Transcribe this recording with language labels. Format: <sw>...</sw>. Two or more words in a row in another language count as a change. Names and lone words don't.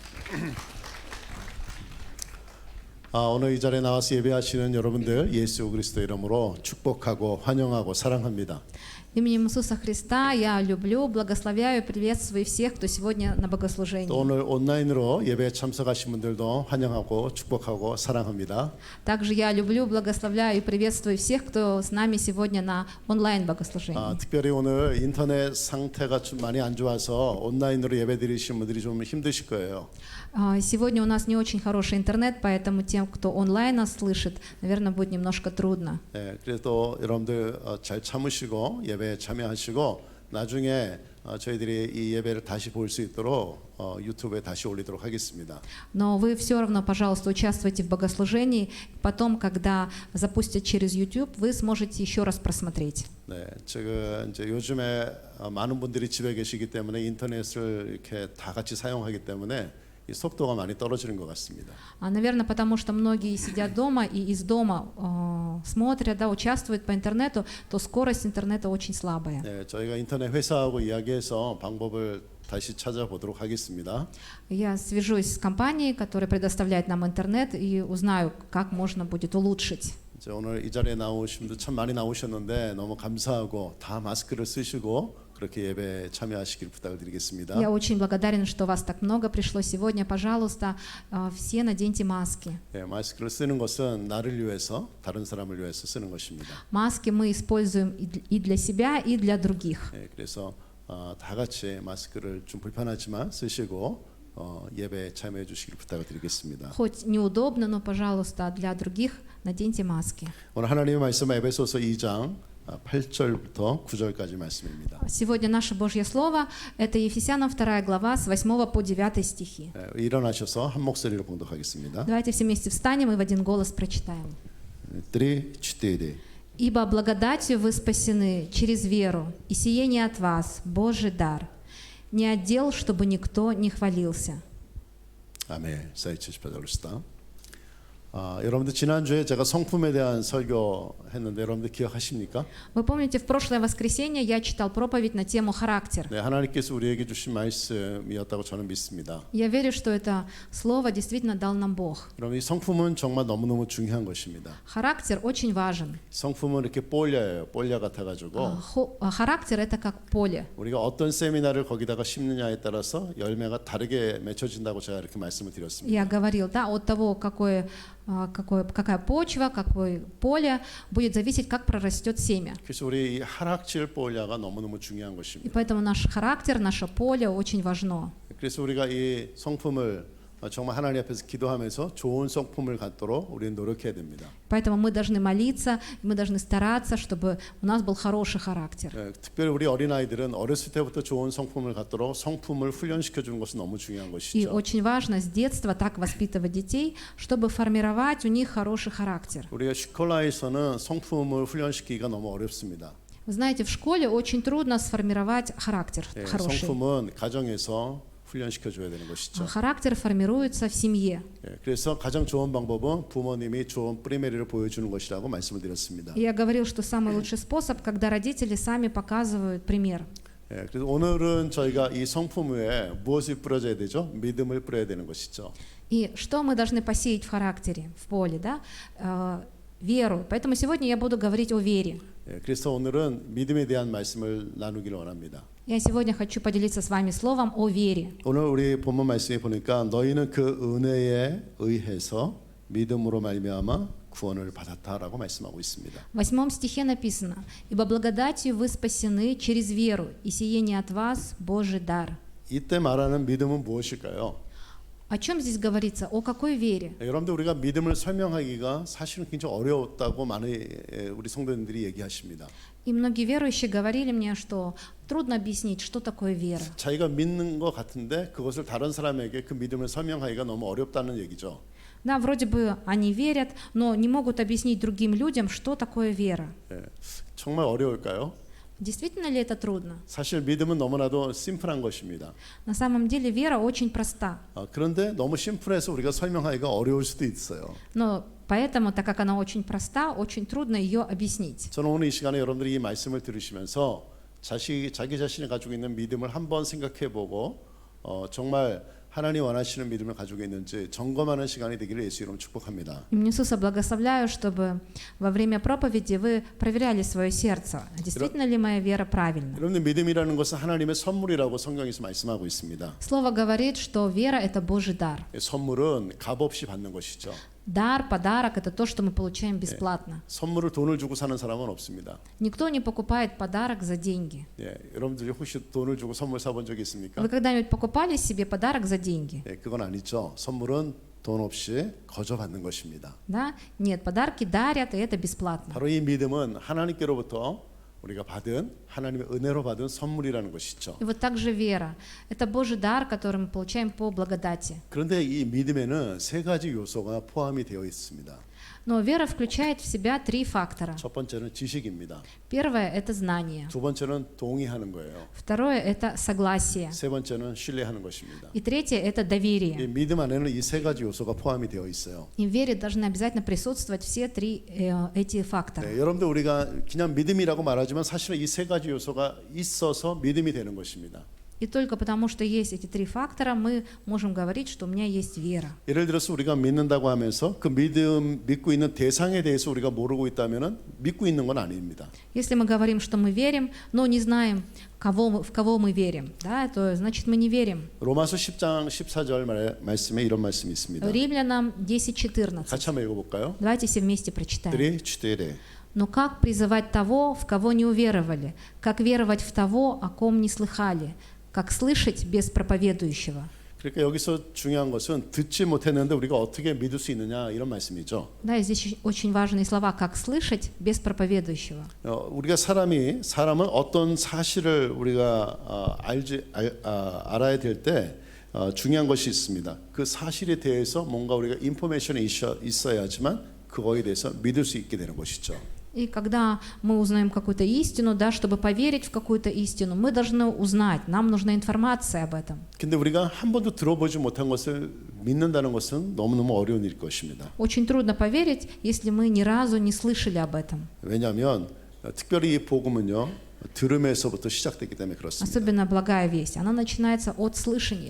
<ko>오늘 이 자리에 나와서 예배하시는 여러분들 예수 그리스도 이름으로 축복하고 환영하고 사랑합니다.</ko> <ru>Именем Иисуса Христа я люблю, благословляю, приветствую всех, кто сегодня на</ru> <ko>또</ko> <ru>богослужении.</ru> <ko>오늘 온라인으로 예배에 참석하신 분들도 환영하고 축복하고 사랑합니다.</ko> <ru>Также я люблю, благословляю и приветствую всех, кто с нами сегодня на онлайн-богослужении.</ru> <ko>특별히 오늘 인터넷 상태가 좀 많이 안 좋아서 온라인으로 예배 드리시는 분들이 좀 힘드실 거예요.</ko> <ru>Сегодня у нас не очень хороший интернет, поэтому тем, кто онлайн нас слышит, наверное, будет немножко трудно.</ru> <ko>그래도 여러분들 잘 참으시고 예배에 참여하시고 나중에 저희들이 이 예배를 다시 볼 수 있도록 유튜브에 다시 올리도록 하겠습니다.</ko> <ru>Но вы все равно, пожалуйста, участвуйте в богослужении. Потом, когда запустят через YouTube, вы сможете еще раз просмотреть.</ru> <ko>네, 제가 이제 요즘에 많은 분들이 집에 계시기 때문에 인터넷을 이렇게 다 같이 사용하기 때문에 이 속도가 많이 떨어지는 것 같습니다.</ko> <ru>Наверное, потому что многие сидят дома и из дома смотрят, да, участвуют по интернету, то скорость интернета очень слабая.</ru> <ko>네, 저희가 인터넷 회사하고 이야기해서 방법을 다시 찾아보도록 하겠습니다.</ko> <ru>Я свяжусь с компанией, которая предоставляет нам интернет, и узнаю, как можно будет улучшить.</ru> <ko>이제 오늘 이 자리에 나오신 분들 참 많이 나오셨는데 너무 감사하고 다 마스크를 쓰시고 그렇게 예배에 참여하시길 부탁을 드리겠습니다.</ko> <ru>Я очень благодарен, что вас так много пришло сегодня. Пожалуйста, все наденьте маски.</ru> <ko>네, 마스크를 쓰는 것은 나를 위해서 다른 사람을 위해서 쓰는 것입니다.</ko> <ru>Маски мы используем и для себя, и для других.</ru> <ko>네, 그래서 다 같이 마스크를 좀 불편하지만 쓰시고 예배에 참여해 주시길 부탁을 드리겠습니다.</ko> <ru>Хоть неудобно, но, пожалуйста, для других наденьте маски.</ru> <ko>오늘 하나님의 말씀 에베소서 2장 8절부터 9절까지 말씀입니다.</ko> <ru>Сегодня наше Божье Слово – это Ефесянам 2 глава с 8 по 9 стихи.</ru> <ko>일어나셔서 한 목소리로 봉독하겠습니다.</ko> <ru>Давайте все вместе встанем и в один голос прочитаем. 3, 4. «Ибо благодатью вы спасены через веру, и сие не от вас, Божий дар, не от дел, чтобы никто не хвалился».</ru> <ko>아멘. 478 여러분들 지난주에 제가 성품에 대한 설교했는데 여러분들 기억하십니까?</ko> <ru>Вы помните, в прошлое воскресенье я читал проповедь на тему «Характер».</ru> <ko>네, 하나님께서 우리에게 주신 말씀이었다고 저는 믿습니다.</ko> <ru>Я верю, что это слово действительно дал нам Бог.</ru> <ko>여러분 이 성품은 정말 너무너무 중요한 것입니다.</ko> <ru>Характер очень важен.</ru> <ko>성품은 이렇게 볼야예요. 볼야 같아가지고</ko> <ru>Характер – это как поле.</ru> <ko>우리가 어떤 세미나를 거기다가 심느냐에 따라서 열매가 다르게 맺혀진다고 제가 이렇게 말씀을 드렸습니다.</ko> <ru>Я говорил, да, от того, какая почва, какое поле, будет зависеть, как прорастет семя.</ru> <ko>그래서 우리 이 하락질 볼야가 너무너무 중요한</ko> <ru>И</ru> <ko>것입니다.</ko> <ru>поэтому наш характер, наше поле очень важно.</ru> <ko>그래서 우리가 이 성품을 정말 하나님 앞에서 기도하면서 좋은 성품을 갖도록 우리는 노력해야 됩니다.</ko> <ru>Поэтому мы должны молиться, мы должны стараться, чтобы у нас был хороший характер.</ru> <ko>특별히 우리 어린아이들은 어렸을 때부터 좋은 성품을 갖도록 성품을 훈련시켜 주는 것은 너무 중요한</ko> <ru>И</ru> <ko>것이죠.</ko> <ru>очень важно с детства так воспитывать детей, чтобы формировать у них хороший характер.</ru> <ko>우리가 스콜라에서는 성품을 훈련시키기가 너무 어렵습니다.</ko> <ru>Вы знаете, в школе очень трудно сформировать характер хороший.</ru> <ko>성품은 가정에서 훈련시켜 줘야 되는 것이죠.</ko> <ru>Характер формируется в семье.</ru> <ko>그래서 가장 좋은 방법은 부모님이 좋은 프리메리를 보여주는 것이라고 말씀을 드렸습니다.</ko> <ru>И я говорил, что самый лучший способ, когда родители сами показывают пример.</ru> <ko>그래서 오늘은 저희가 이 성품 위에 무엇이 뿌려져야 되죠? 믿음을 뿌려야 되는 것이죠.</ko> <ru>И что мы должны посеять в характере, в поле, да? Веру. Поэтому сегодня я буду говорить о вере.</ru> <ko>그래서 오늘은 믿음에 대한 말씀을 나누기를 원합니다.</ko> <ru>Я сегодня хочу поделиться с вами словом о вере.</ru> <ko>오늘 우리 본문 말씀에 보니까 너희는 그 은혜에 의해서 믿음으로 말미암아 구원을 받았다라고 말씀하고 있습니다.</ko> <ru>В 8 стихе написано: «Ибо благодатью вы спасены через веру, и сие не от вас, Божий дар».</ru> <ko>이때 말하는 믿음은 무엇일까요?</ko> <ru>О чем здесь говорится? О какой вере?</ru> <ko>여러분들 우리가 믿음을 설명하기가 사실은 굉장히 어려웠다고 많은 우리 성도님들이 얘기하십니다.</ko> <ru>И многие верующие говорили мне, что трудно объяснить, что такое вера.</ru> <ko>자기가 믿는 것 같은데 그것을 다른 사람에게 그 믿음을 설명하기가 너무 어렵다는 얘기죠.</ko> <ru>Да, вроде бы они верят, но не могут объяснить другим людям, что такое вера.</ru> <ko>정말 어려울까요?</ko> <ru>Действительно ли это трудно?</ru> <ko>사실 믿음은 너무나도 심플한 것입니다.</ko> <ru>На самом деле вера очень проста.</ru> <ko>그런데 너무 심플해서 우리가 설명하기가 어려울 수도 있어요.</ko> <ru>Но поэтому, так как она очень проста, очень трудно ее объяснить.</ru> <ko>저는 오늘 이 시간에 여러분들이 이 말씀을 들으시면서 자기 자신이 가지고 있는 믿음을 한번 생각해보고 정말 하나님 원하시는 믿음을 가지고 있는지 점검하는 시간이 되기를 예수 이름으로 축복합니다.</ko> <ru>И Иисуса благословляю, чтобы во время проповеди вы проверяли свое сердце. Действительно ли моя вера правильна?</ru> <ko>여러분들 믿음이라는 것은 하나님의 선물이라고 성경에서 말씀하고 있습니다.</ko> <ru>Слово говорит, что вера – это Божий дар.</ru> <ko>선물은 값없이 받는 것이죠.</ko> <ru>Дар, подарок – это то, что мы получаем бесплатно.</ru> <ko>선물을 돈을 주고 사는 사람은 없습니다.</ko> <ru>Никто не покупает подарок за деньги.</ru> <ko>여러분들이 혹시 돈을 주고 선물 사본 적이 있습니까?</ko> <ru>Вы когда-нибудь покупали себе подарок за деньги?</ru> <ko>그건 아니죠. 선물은 돈 없이 거저 받는 것입니다.</ko> <ru>Да? Нет, подарки дарят, и это бесплатно.</ru> <ko>바로 이 믿음은 하나님께로부터 우리가 받은 하나님의 은혜로 받은 선물이라는 것이죠.</ko> <ru>И вот также вера – это Божий дар, который мы получаем по благодати.</ru> <ko>그런데 이 믿음에는 세 가지 요소가 포함이 되어 있습니다.</ko> <ru>Но вера включает в себя три фактора.</ru> <ko>첫 번째는 지식입니다.</ko> <ru>Первое – это знание.</ru> <ko>두 번째는 동의하는 거예요.</ko> <ru>Второе – это согласие.</ru> <ko>세 번째는 신뢰하는 것입니다.</ko> <ru>И третье – это</ru> <ko>이</ko> <ru>доверие.</ru> <ko>믿음 안에는 이 세 가지 요소가 포함이 되어 있어요.</ko> <ru>И в вере должны обязательно присутствовать все три эти фактора.</ru> <ko>여러분들 우리가 그냥 믿음이라고 말하지만 사실은 이 세 가지 요소가 있어서 믿음이 되는 것입니다.</ko> <ru>И только потому, что есть эти три фактора, мы можем говорить, что у меня есть вера.</ru> <ko>예를 들어서 우리가 믿는다고 하면서 그 믿고 있는 대상에 대해서 우리가 모르고 있다면은 믿고 있는 건 아닙니다.</ko> <ru>Если мы говорим, что мы верим, но не знаем, в кого мы верим, да, то значит мы не верим.</ru> <ko>로마서 10장 14절 말씀에 이런 말씀이 있습니다.</ko> <ru>Римлянам 10:14.</ru> <ko>같이 한번 읽어볼까요?</ko> <ru>Давайте все вместе прочитаем. 3, Но как призывать того, в кого не уверовали? Как веровать в того, о ком не слыхали? Как слышать без проповедующего?</ru> <ko>그러니까 여기서 중요한 것은 듣지 못했는데 우리가 어떻게 믿을 수 있느냐 이런 말씀이죠.</ko> <ru>Да, и здесь очень важные слова, как слышать без проповедующего.</ru> <ko>우리가 사람은 어떤 사실을 우리가 알아야 될 때 중요한 것이 있습니다. 그 사실에 대해서 뭔가 우리가 인포메이션이 있어야지만 그거에 대해서 믿을 수 있게 되는 것이죠.</ko> <ru>И когда мы узнаем какую-то истину, да, чтобы поверить в какую-то истину, мы должны узнать, нам нужна информация об этом.</ru> <ko>근데 우리가 한 번도 들어보지 못한 것을 믿는다는 것은 너무너무 어려운 일일 것입니다.</ko> <ru>Очень трудно поверить, если мы ни разу не слышали об этом.</ru> <ko>왜냐하면 특별히 이 복음은요. 들음에서부터 시작되기 때문에 그렇습니다.</ko> <ru>Особенно благая весть, она начинается от слышания.</ru>